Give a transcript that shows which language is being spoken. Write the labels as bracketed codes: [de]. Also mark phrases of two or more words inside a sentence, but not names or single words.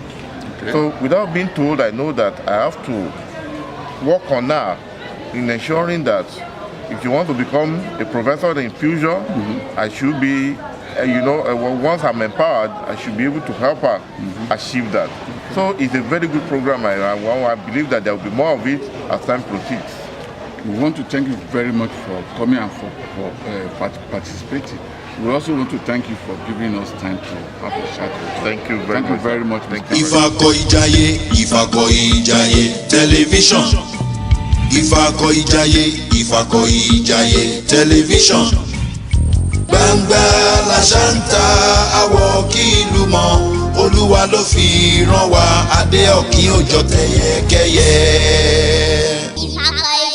[en] So without being told, I know that I have to work on her in ensuring that if you want to become a professor in future, I should be, once I'm empowered, I should be able to help her achieve that. So it's a very good program. I believe that there will be more of it as time proceeds. We want to thank you very much for coming and for participating. We also want to thank you for giving us time to have a chat. Thank you very much. Ifako-Ijaiye, Ifako-Ijaiye television. Ifako-Ijaiye television. [yo] Gbangba la ṣántà àwọ̀ kí ìlú mọ̀, Olúwa ló fi rán wa, adé ọ̀kín òjò tẹ̀yẹ̀kẹ́yẹ.